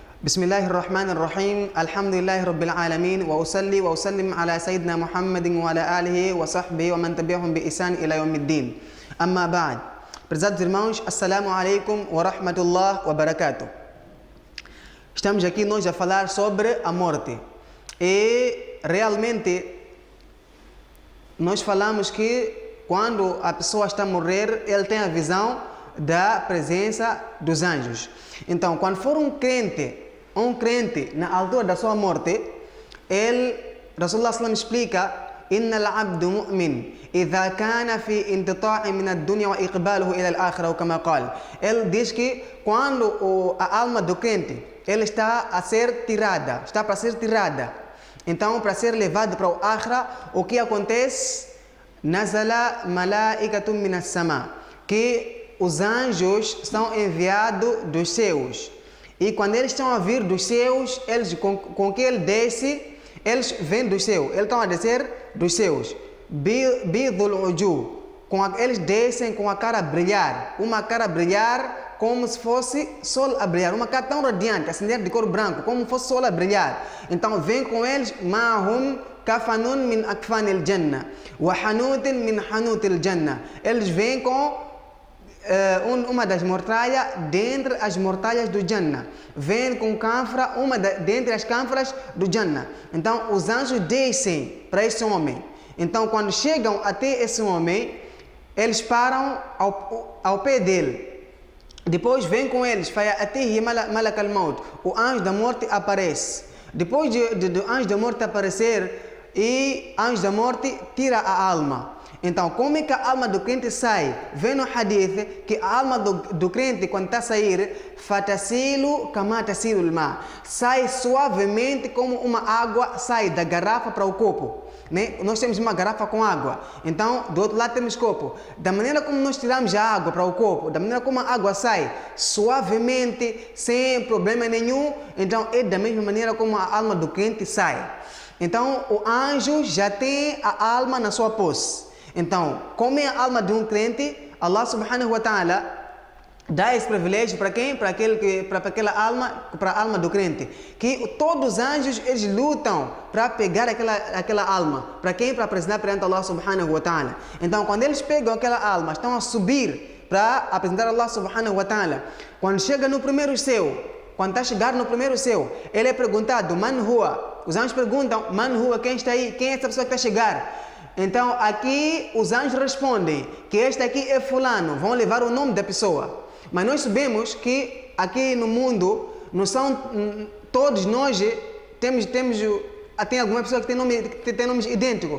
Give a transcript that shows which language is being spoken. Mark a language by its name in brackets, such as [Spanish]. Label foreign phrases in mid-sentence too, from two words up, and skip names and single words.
[Arabic] بسم الله الرحمن الرحيم الحمد لله رب العالمين وأصلي وأسلم على سيدنا محمد وعلى آله وصحبه ومن تبعهم بإحسان إلى يوم الدين أما بعد. [Portuguese] Prezados irmãos, [Arabic] السلام عليكم ورحمة الله وبركاته. [Portuguese] Estamos aqui nós a falar sobre a morte e realmente nós falamos que quando a pessoa está a morrer, ele tem a visão da presença dos anjos. Então, quando for um crente na altura da sua morte, [Arabic] رسول الله سلم explica: إن العبد مؤمن إذا كان في انقطاع من الدنيا وإقباله إلى الآخرة, ou كما قال. [Portuguese] Ele diz que quando a alma do crente está para ser tirada, então para ser levado para o akhirah, o que acontece? [Arabic] نزل ملائكة من السماء, [Portuguese] que os anjos são enviados dos céus. E quando eles estão a vir dos céus, eles com que ele desce, eles vêm do céu. Eles estão a descer dos céus. [Arabic] بيض الوجوه, [Portuguese] eles descem com a cara a brilhar. Uma cara a brilhar como se fosse sol a brilhar. Uma cara tão radiante, acender de cor branco, como se fosse sol a brilhar. Então vem com eles [Arabic] معهم كفن من أكفان الجنة وحنوط من حنوط الجنة. [Portuguese] Eles vêm com uma das mortalhas dentre as mortalhas do Jannah. Vem com cânfora, dentre as cânforas do Jannah. Então os anjos descem para esse homem. Então quando chegam até esse homem, eles param ao pé dele. Depois vem com eles, [Arabic] ملك الموت, [Portuguese] o anjo da morte aparece. Depois do anjo da morte aparecer, e anjo da morte tira a alma. Então, como é que a alma do crente sai? Vem no hadith que a alma do crente, quando está a sair, [Arabic] فتسيل كما تسيل الماء, [Portuguese] sai suavemente como uma água sai da garrafa para o copo. Né? Nós temos uma garrafa com água, então do outro lado temos copo. Da maneira como nós tiramos a água para o copo, da maneira como a água sai suavemente, sem problema nenhum, então é da mesma maneira como a alma do crente sai. Então o anjo já tem a alma na sua posse. Então, como é a alma de um crente, [Arabic] الله سبحانه وتعالى [Portuguese] dá esse privilégio para quem? Para aquela alma, para a alma do crente. Que todos os anjos, eles lutam para pegar aquela alma. Para quem? Para apresentar perante [Arabic] الله سبحانه وتعالى. [Portuguese] Então, quando eles pegam aquela alma, estão a subir para apresentar [Arabic] الله سبحانه وتعالى. [Portuguese] Quando chega no primeiro céu, quando está a chegar no primeiro céu, ele é perguntado, [Arabic] من هو? [Portuguese] Os anjos perguntam, [Arabic] من هو, [Portuguese] quem está aí? Quem é essa pessoa que está a chegar? Então aqui os anjos respondem que este aqui é fulano, vão levar o nome da pessoa. Mas nós sabemos que aqui no mundo não são todos nós tem alguma pessoa que tem nomes idênticos.